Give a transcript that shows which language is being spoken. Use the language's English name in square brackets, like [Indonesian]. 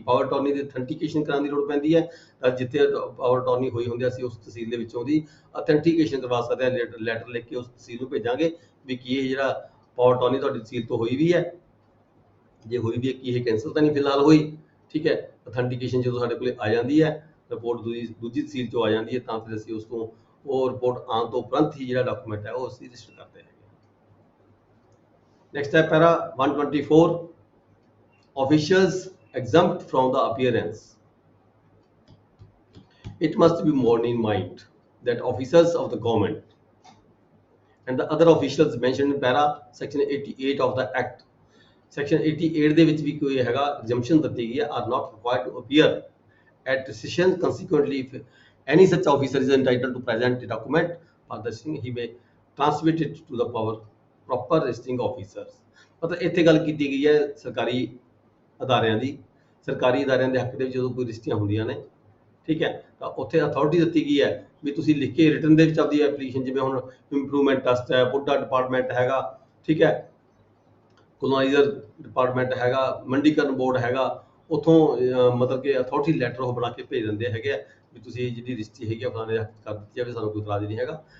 [Punjabi] Power ਟੌਰਨੀ ਦੀ ਅਥੈਂਟੀਕੇਸ਼ਨ ਕਰਾਉਣ ਦੀ ਲੋੜ ਪੈਂਦੀ ਹੈ, ਤਾਂ ਜਿੱਥੇ ਪਾਵਰ ਟੌਰਨੀ ਹੋਈ ਹੁੰਦੀ ਅਸੀਂ ਉਸ ਤਹਿਸੀਲ ਦੇ ਵਿੱਚੋਂ ਦੀ ਅਥੈਂਟੀਕੇਸ਼ਨ ਕਰਵਾ ਸਕਦੇ ਹਾਂ, ਲੈਟਰ ਲਿਖ ਕੇ ਉਸ ਤਹਿਸੀਲ ਨੂੰ ਭੇਜਾਂਗੇ ਵੀ ਕੀ ਇਹ ਜਿਹੜਾ ਪਾਵਰ ਟੌਰਨੀ ਤੁਹਾਡੀ ਤਹਿਸੀਲ ਤੋਂ ਹੋਈ ਵੀ ਹੈ, ਜੇ ਹੋਈ ਵੀ ਹੈ ਕੀ ਇਹ ਕੈਂਸਲ ਤਾਂ ਨਹੀਂ ਫਿਲਹਾਲ ਹੋਈ। ਠੀਕ ਹੈ, ਅਥੈਂਟੀਕੇਸ਼ਨ ਜਦੋਂ ਸਾਡੇ ਕੋਲ ਆ ਜਾਂਦੀ ਹੈ, ਰਿਪੋਰਟ ਦੂਜੀ ਤਹਿਸੀਲ ਚੋਂ ਆ ਜਾਂਦੀ ਹੈ, ਤਾਂ ਫਿਰ ਅਸੀਂ ਉਸ ਤੋਂ ਉਹ ਰਿਪੋਰਟ ਆਉਣ ਤੋਂ ਉਪਰੰਤ ਹੀ ਜਿਹੜਾ ਡਾਕੂਮੈਂਟ ਹੈ ਉਹ ਅਸੀਂ ਰਜਿਸਟਰ ਕਰਦੇ ਹਾਂ। [English] Next है para 124, officials exempt from the appearance. It must be borne in mind that officers of the government and the other officials mentioned in para section 88 of the act, section 88 [Punjabi] ਦੇ ਵਿੱਚ ਵੀ ਕੋਈ ਹੈਗਾ exemption ਦਿੱਤੀ ਗਈ ਹੈ, [English] are not required to appear at session. Consequently, if any such officer is entitled to present a document for the session, he may transmit it to the proper registering officers. [Punjabi] ਮਤਲਬ ਇੱਥੇ ਗੱਲ ਕੀਤੀ ਗਈ ਹੈ ਸਰਕਾਰੀ ਅਦਾਰਿਆਂ ਦੀ। ਸਰਕਾਰੀ ਅਦਾਰਿਆਂ ਦੇ ਹੱਕ ਦੇ ਵਿੱਚ ਜਦੋਂ ਕੋਈ ਰਜਿਸਟਰੀਆਂ ਹੁੰਦੀਆਂ ਨੇ, ਠੀਕ ਹੈ, ਤਾਂ ਉੱਥੇ ਅਥਾਰਟੀ ਦਿੱਤੀ ਗਈ ਹੈ ਵੀ ਤੁਸੀਂ ਲਿਖ ਕੇ ਰਿਟਨ ਦੇ ਵਿੱਚ ਆਪਦੀ ਐਪਲੀਕੇਸ਼ਨ, ਜਿਵੇਂ ਹੁਣ ਇੰਪਰੂਵਮੈਂਟ ਟਰਸਟ ਹੈ, ਬੁੱਢਾ ਡਿਪਾਰਟਮੈਂਟ ਹੈਗਾ, ਠੀਕ ਹੈ, ਕੋਲੋਨਾਈਜ਼ਰ ਡਿਪਾਰਟਮੈਂਟ ਹੈਗਾ, ਮੰਡੀਕਰਨ ਬੋਰਡ ਹੈਗਾ, ਉੱਥੋਂ ਮਤਲਬ ਕਿ ਅਥਾਰਟੀ ਲੈਟਰ ਉਹ ਬਣਾ ਕੇ ਭੇਜ ਦਿੰਦੇ ਹੈਗੇ ਆ ਵੀ ਤੁਸੀਂ ਜਿਹੜੀ ਰਜਿਸਟਰੀ ਹੈਗੀ ਆ ਫਲਾਣੇ ਹੱਥ ਕਰ ਦਿੱਤੀ ਜਾਵੇ, ਸਾਨੂੰ ਕੋਈ ਇਤਰਾਜ਼ ਨਹੀਂ ਹੈਗਾ।